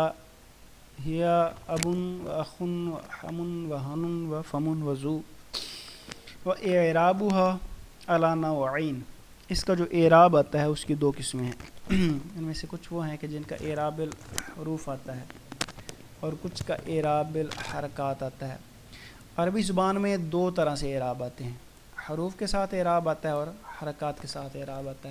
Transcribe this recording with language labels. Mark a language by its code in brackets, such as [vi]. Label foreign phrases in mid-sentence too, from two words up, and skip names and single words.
[ar] ہی ابن و اخن و حمن و ہنن و فمن و زو و اعرابها علی نوعین، [ur] اس کا جو اعراب آتا ہے اس کی 2 قسمیں ہیں۔ ان میں سے کچھ وہ ہیں کہ جن کا اعراب الحروف آتا ہے، اور کچھ کا اعراب بالحرکات آتا ہے۔ عربی زبان میں دو طرح سے اعراب آتے ہیں، حروف کے ساتھ اعراب آتا ہے اور حرکات کے ساتھ اعراب آتا ہے۔